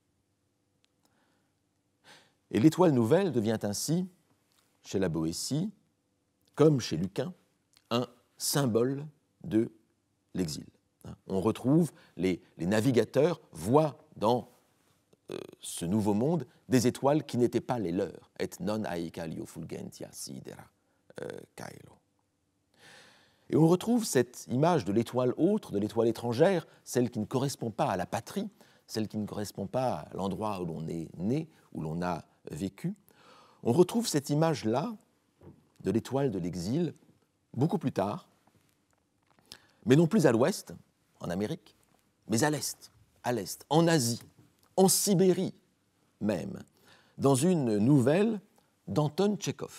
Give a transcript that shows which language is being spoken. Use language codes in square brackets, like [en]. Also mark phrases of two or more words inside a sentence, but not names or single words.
[fr] Et l'étoile nouvelle devient ainsi, chez la Boétie, comme chez Lucain, un symbole de l'exil. On retrouve, les navigateurs voient dans ce nouveau monde des étoiles qui n'étaient pas les leurs. [la] Et non aequalio fulgentia sidera caelo. [fr] Et on retrouve cette image de l'étoile autre, de l'étoile étrangère, celle qui ne correspond pas à la patrie, celle qui ne correspond pas à l'endroit où l'on est né, où l'on a vécu. On retrouve cette image-là de l'étoile de l'exil beaucoup plus tard, mais non plus à l'ouest, en Amérique, mais à l'est, en Asie, en Sibérie même, dans une nouvelle d'Anton Tchekhov.